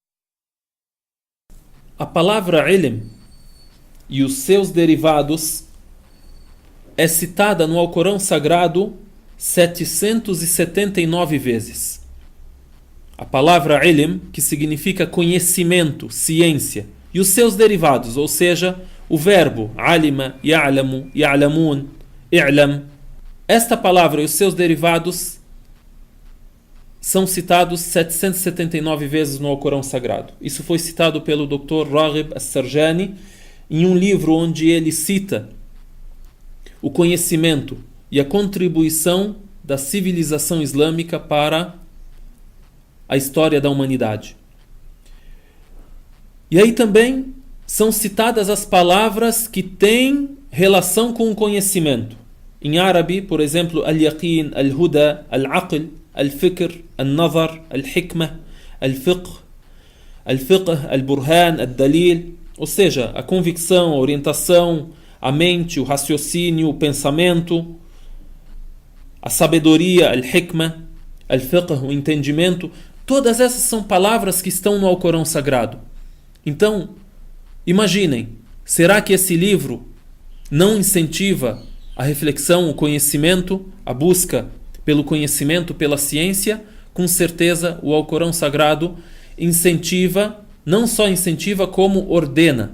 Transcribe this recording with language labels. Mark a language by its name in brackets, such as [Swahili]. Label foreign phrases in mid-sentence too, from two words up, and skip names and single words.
[Portuguese] A palavra ilm e os seus derivados é citada no Alcorão Sagrado 779 vezes. A palavra ilm, que significa conhecimento, ciência, e os seus derivados, ou seja, o verbo [Arabic] علم، يعلم، يعلمون، إعلام. [Portuguese] Esta palavra e os seus derivados são citados 779 vezes no Alcorão Sagrado. Isso foi citado pelo Dr. Raghib As-Sarjani em um livro onde ele cita o conhecimento e a contribuição da civilização islâmica para a história da humanidade. E aí também são citadas as palavras que têm relação com o conhecimento. Em árabe, por exemplo, [Arabic] اليقين، الهدى، العقل، الفكر، النظر، الحكمة، الفقه، البرهان، الدليل, [Portuguese] ou seja, a convicção, a orientação, a mente, o raciocínio, o pensamento, a sabedoria, [Arabic] الحكمة، الفقه, [Portuguese] o entendimento, todas essas são palavras que estão no Alcorão Sagrado. Então, imaginem, será que esse livro não incentiva a reflexão, o conhecimento, a busca pelo conhecimento, pela ciência? Com certeza o Alcorão Sagrado incentiva, não só incentiva, como ordena.